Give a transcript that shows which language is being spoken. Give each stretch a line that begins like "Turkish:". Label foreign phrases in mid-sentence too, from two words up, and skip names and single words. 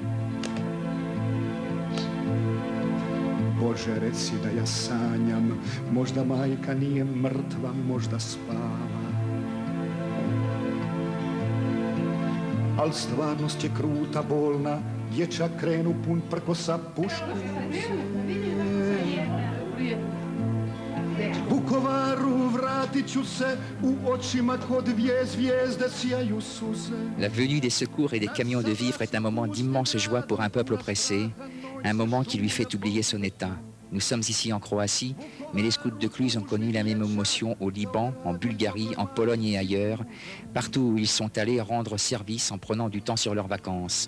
Croatian: Bože, reci da ja sanjam, možda majka nije mrtva, možda spava. Al stvarnost je kruta, bolna, dječak krenu pun prkosa pušku. Vukovaru vrat.
French: La venue des secours et des camions de vivres est un moment d'immense joie pour un peuple oppressé, un moment qui lui fait oublier son état. Nous sommes ici en Croatie, mais les scouts de Cluse ont connu la même émotion au Liban, en Bulgarie, en Pologne et ailleurs, partout où ils sont allés rendre service en prenant du temps sur leurs vacances.